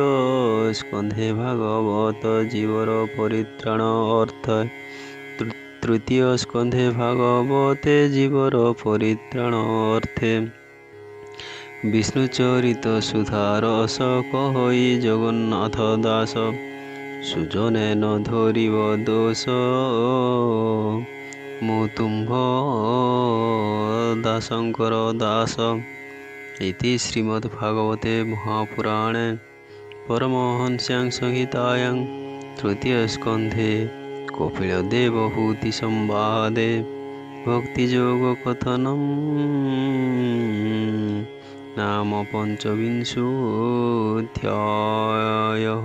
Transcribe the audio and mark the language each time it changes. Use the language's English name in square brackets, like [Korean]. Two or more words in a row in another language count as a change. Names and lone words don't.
[Odia] ସ୍କନ୍ଧେ ଭାଗବତ ଜୀବର ପରିତ୍ରାଣ ଅର୍ଥ ତୃତୀୟ ସ୍କନ୍ଧେ ଭାଗବତେ ଜୀବର ପରିତ୍ରାଣ ଅର୍ଥେ ବିଷ୍ଣୁ ଚରିତ ସୁଧାରସ କହଇ ଜଗନ୍ନାଥ ଦାସ ସୁଜନେ ନ ଧରିବ ଦୋଷ ମୁଁ ତୁମ୍ଭ ଦାସଙ୍କର ଦାସ। [Sanskrit] ଇତି ଶ୍ରୀମଦ୍ଭାଗବତେ ମହାପୁରାଣେ परमहंस्यां संहितायां तृतीयस्कन्धे कपिलदेवहूति संवादे भक्तियोगकथनं नाम पञ्चविंशोऽध्यायः।